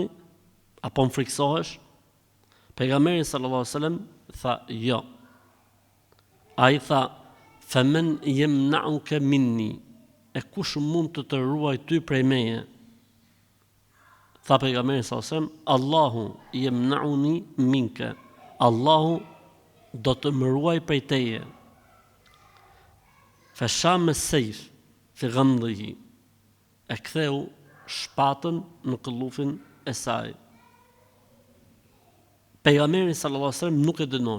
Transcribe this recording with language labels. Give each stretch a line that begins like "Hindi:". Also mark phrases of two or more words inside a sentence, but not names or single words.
Albanian: Apo më friksohesh? Pejgamberi
Arabic: صلى الله عليه وسلم
Albanian: tha: jo. Ai tha:
Arabic: "فمن يمنعك مني?"
Albanian: E kush mund të ruaj ty prej meje? Tha pejgamberi
Arabic: صلى الله عليه وسلم: "الله يمنعني منك."
Albanian: Allahu do të më ruaj prej teje.
Arabic: فشام السيف في غمده.
Albanian: E ktheu shpatën në këllufin e saj. Pejgamberi
Arabic: صلى الله عليه وسلم
Albanian: nuk e dënoi.